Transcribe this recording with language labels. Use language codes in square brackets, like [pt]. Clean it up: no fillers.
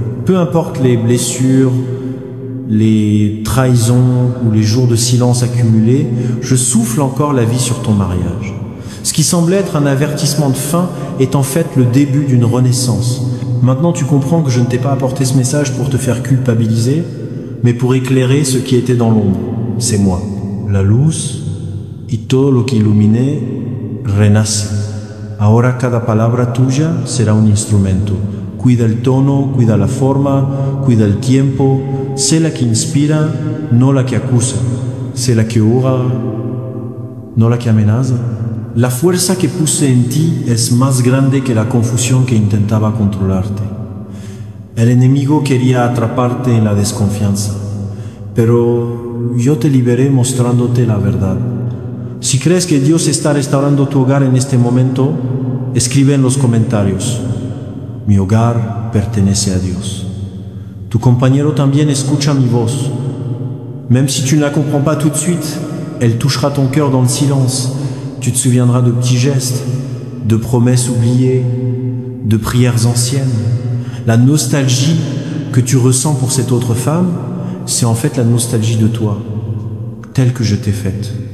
[fr] Peu importe les blessures, les trahisons ou les jours de silence accumulés, je souffle encore la vie sur ton mariage. Ce qui semblait être un avertissement de fin est en fait le début d'une renaissance. Maintenant, tu comprends que je ne t'ai pas apporté ce message pour te faire culpabiliser, mais pour éclairer ce qui était dans l'ombre. C'est moi. [es] La luz y todo lo que ilumine renace. Ahora cada palabra tuya será un instrumento. Cuida el tono, cuida la forma, cuida el tiempo. Sé la que inspira, no la que acusa. Sé la que ora, no la que amenaza. La fuerza que puse en ti es más grande que la confusión que intentaba controlarte. El enemigo quería atraparte en la desconfianza, pero yo te liberé mostrándote la verdad. Si crees que Dios está restaurando tu hogar en este momento, escribe en los comentarios: mi hogar pertenece a Dios. Tu compañero también escucha mi voz. [fr] Même si tu ne la comprends pas tout de suite, elle touchera ton cœur dans le silence. Tu te souviendras de petits gestes, de promesses oubliées, de prières anciennes. La nostalgie que tu ressens pour cette autre femme, c'est en fait la nostalgie de toi, telle que je t'ai faite.